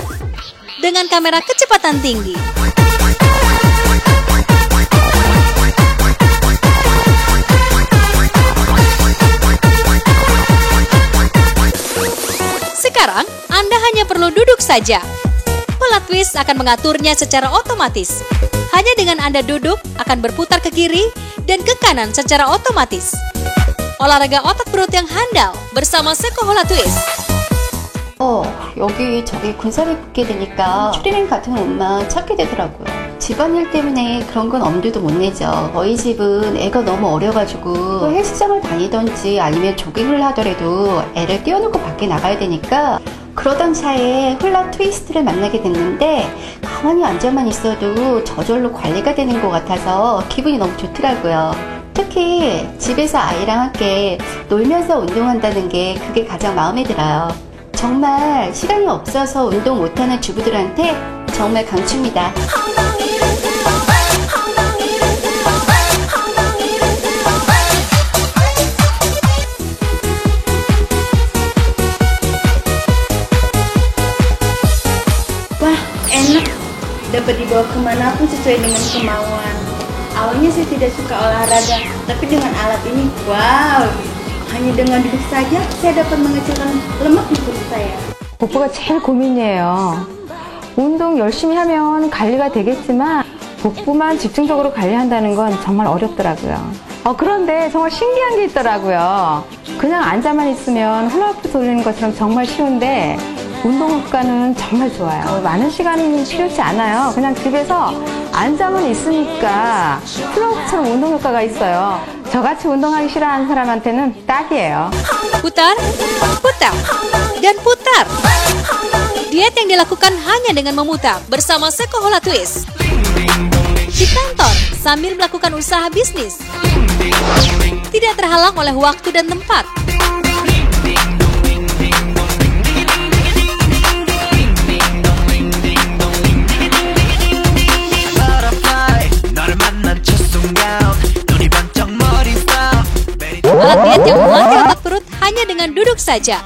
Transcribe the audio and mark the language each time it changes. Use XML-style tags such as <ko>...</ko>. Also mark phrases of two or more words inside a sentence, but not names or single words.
<id>Dengan kamera kecepatan tinggi. Sekarang, Anda hanya perlu duduk saja. Hula Twist akan mengaturnya secara otomatis. Hanya dengan Anda duduk, akan berputar ke kiri dan ke kanan secara otomatis. Olahraga otot perut yang handal bersama Sekohola Twist.</id> <ko>여기 저기 군살이 붙게 되니까 추리닝 같은 옷만 찾게 되더라고요. 집안일 때문에 그런 건 엄두도 못 내죠. 저희 집은 애가 너무 어려가지고 헬스장을 다니던지 아니면 조깅을 하더라도 애를 띄워놓고 밖에 나가야 되니까 그러던 차에 훌라 트위스트를 만나게 됐는데 가만히 앉아만 있어도 저절로 관리가 되는 것 같아서 기분이 너무 좋더라고요. 특히 집에서 아이랑 함께 놀면서 운동한다는 게 그게 가장 마음에 들어요. 정말 시간이 없어서 운동 못하는 주부들한테 정말 강추입니다.</ko> <id>Wah, enak. Dapat dibawa kemanapun sesuai dengan kemauan. Awalnya saya tidak suka olahraga, tapi dengan alat ini, wow. hanya dengan duduk saja saya dapat mengecilkan lemak di perut saya.</id> <ko>복부가 제일 고민이에요. 운동 열심히 하면 관리가 되겠지만 복부만 집중적으로 관리한다는 건 정말 어렵더라고요. 그런데 정말 신기한 게 있더라고요. 그냥 앉아만 있으면 훌라후프 돌리는 것처럼 정말 쉬운데 운동 효과는 정말 좋아요. 많은 시간이 필요치 않아요. 그냥 집에서 앉아만 있으니까 훌라후프처럼 운동 효과가 있어요. 저같이 운동하기 싫어하는 사람한테는 딱이에요.</ko> <id>Putar, putar, dan putar. Diet yang dilakukan hanya dengan memutar bersama Sekohola Twist. Di kantor, sambil melakukan usaha bisnis. Tidak terhalang oleh waktu dan tempat. Alat diet yang melatih otot perut hanya dengan duduk saja.</id>